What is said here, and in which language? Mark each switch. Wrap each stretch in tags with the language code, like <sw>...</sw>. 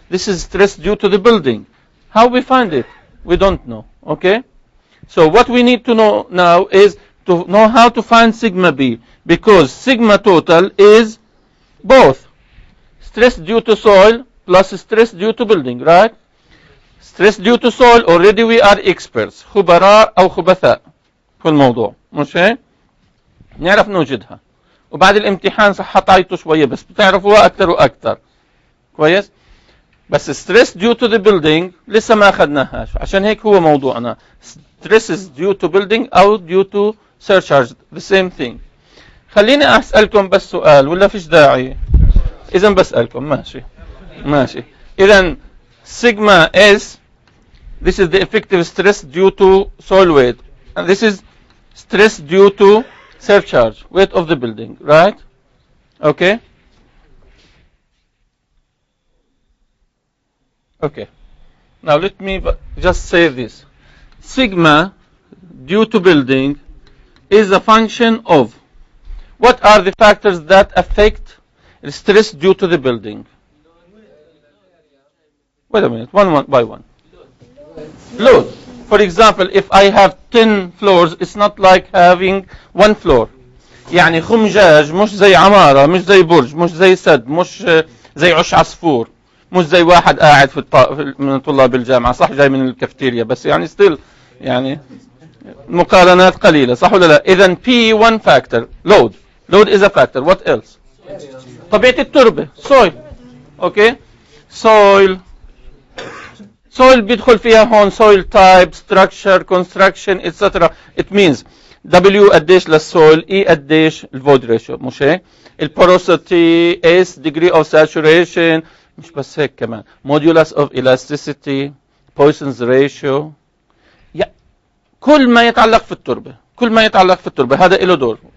<en>This is stress due to the building. How we find it? We don't know, okay? So what we need to know now is to know how to find sigma B, because sigma total is both stress due to soil plus stress due to building, right? Stress due to soil already we are experts,</en> <ar>خبراء أو خبثاء في الموضوع، مش هيك؟ نعرف نوجدها، وبعد الامتحان حطيته شوية بس بتعرفوها أكثر وأكثر، كويس؟ بس</ar> <en>stress due to the building</en> <ar>لسه ما أخذناهاش، عشان هيك هو موضوعنا.</ar> <en>Stress is due to building أو due to surcharge, the same thing.</en> <ar>خليني أسألكم بس سؤال ولا فيش داعي؟ إذا بسألكم، ماشي ماشي.</ar> <en>إذا sigma S, this is the effective stress due to soil weight, and this is stress due to surcharge, weight of the building, right? Okay. Okay. Now let me just say this. Sigma due to building is a function of what are the factors that affect stress due to the building? Wait a minute, one by one. Load. For example, if I have 10 floors, it's not like having one floor.</en> <ar>يعني خمجاج مش زي عمارة، مش زي برج، مش زي سد، مش زي عش عصفور، مش زي واحد قاعد من طلاب الجامعة، صح جاي من الكافتيريا، بس يعني still يعني مقارنات قليلة، صح ولا لا؟ إذا P</ar> <en>one factor, load. Load is a factor. What else?</en> <ar>طبيعة التربة, soil.</ar> <en>Okay? Soil</en> <ar>بيدخل فيها هون</ar> <en>soil type, structure, construction, etc. It means W</en> <ar>قديش للسويل,</ar> <en>E</en> <ar>قديش الفويد ريشيو, مش هيك؟ البوروسيتي,</ar> <en>S degree of saturation,</en> <ar>مش بس هيك كمان,</ar> <en>modulus of elasticity, Poisson's ratio.</en> <ar>كل ما يتعلق في التربة, كل ما يتعلق في التربة هذا له دور.</ar>